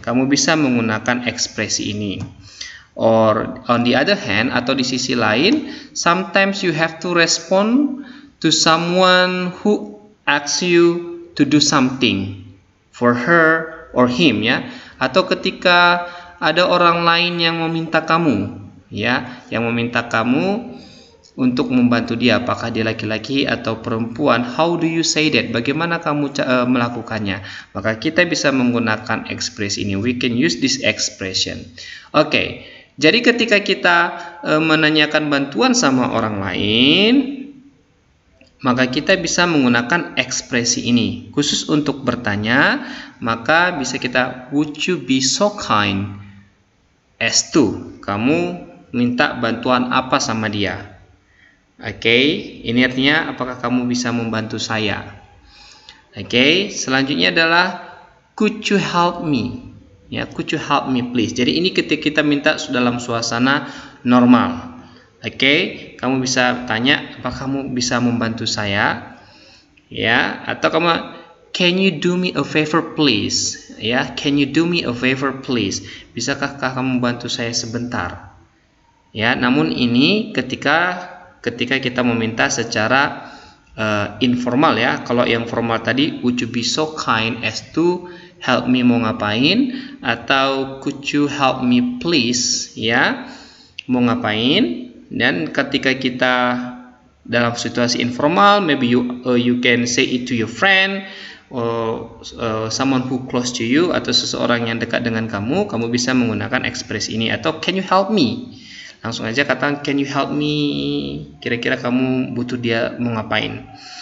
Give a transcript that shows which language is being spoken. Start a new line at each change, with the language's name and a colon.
Indonesian: Kamu bisa menggunakan ekspresi ini.
English: Or on the other hand,
Indonesian: atau di sisi lain,
English: sometimes you have to respond to someone who asks you to do something for her or him, ya.
Indonesian: Atau ketika ada orang lain yang meminta kamu, ya, yang meminta kamu untuk membantu dia, apakah dia laki-laki atau perempuan,
English: how do you say that?
Indonesian: Bagaimana kamu melakukannya? Maka kita bisa menggunakan ekspresi ini.
English: We can use this expression.
Indonesian: Oke, jadi ketika kita menanyakan bantuan sama orang lain, maka kita bisa menggunakan ekspresi ini. Khusus untuk bertanya, maka bisa kita,
English: would you be so kind as to?
Indonesian: Kamu minta bantuan apa sama dia? Oke, ini artinya apakah kamu bisa membantu saya?
English: Oke,
Indonesian: selanjutnya adalah
English: could you help me? Ya, could you help me please?
Indonesian: Jadi ini ketika kita minta dalam suasana normal. Oke, kamu bisa tanya, apakah kamu bisa membantu saya?
English: Ya, atau kamu, can you do me a favor please? Ya, can you do me a favor please?
Indonesian: Bisakah kamu bantu saya sebentar? Ya, namun ini ketika kita meminta secara informal ya. Kalau yang formal tadi,
English: would you be so kind as to help me,
Indonesian: mau ngapain, atau
English: could you help me please, ya, mau ngapain.
Indonesian: Dan ketika kita dalam situasi informal,
English: maybe you can say it to your friend or someone who close to you,
Indonesian: atau seseorang yang dekat dengan kamu bisa menggunakan ekspresi ini. Atau
English: can you help me,
Indonesian: langsung aja katakan can you help me, kira-kira kamu butuh dia mau ngapain.